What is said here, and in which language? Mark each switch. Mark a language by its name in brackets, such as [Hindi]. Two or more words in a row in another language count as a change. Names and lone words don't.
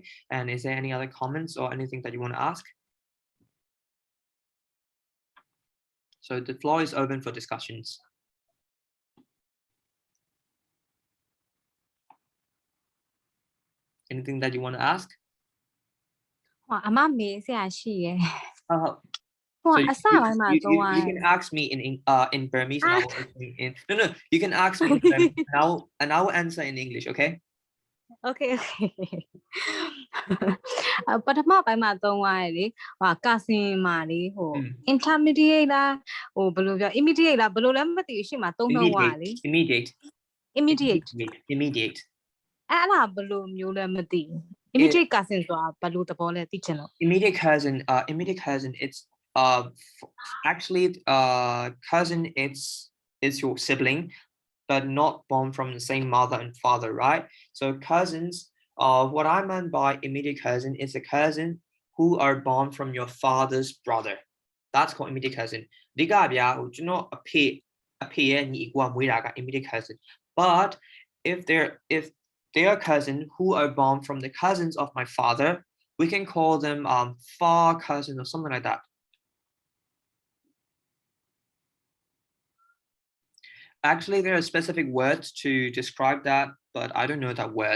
[English] And is there any other comments or anything that you want to ask? So the floor is open for discussions. Anything that you want to ask? [Burmese] ဟိုအမမေးဆရာရှိရယ် [English] So ဟို you, [Burmese] အစပိုင်းမှာ [English] you, [Burmese] တော့ [English] you can ask me in Burmese and I will explain in no you can ask me in Burmese and I will answer in English, okay? Okay okay [Burmese] ပထမပိုင်းမှာသုံးသွားရလေဟိုကာစင်မာလေးဟို intermediate လားဟိုဘယ်လိုပြော immediate လားဘယ်လိုလဲမသိဘူးရှေ့မှာသုံးတော့သွားလေ [English] Immediate [Burmese] အဲ့ဒါဘယ်လိုမျိုးလဲမသိဘူး [English] immediate cousin [Burmese] ဆိုတာဘယ်လိုသဘောလဲသိချင်လို့ [English] immediate cousin it's actually cousin it's your sibling but not born from the same mother and father, right? So cousins, what I meant by immediate cousin is a cousin who are born from your father's brother. That's called immediate cousin. [Burmese] ဒီကဗျာဟိုကျွန်တော်အဖေရဲ့ညီကိုကမွေးတာက [English] immediate cousin. But if they are cousins who are born from the cousins of my father, we can call them far cousin or something like that. Actually, there are specific words to describe that, but I don't know that word.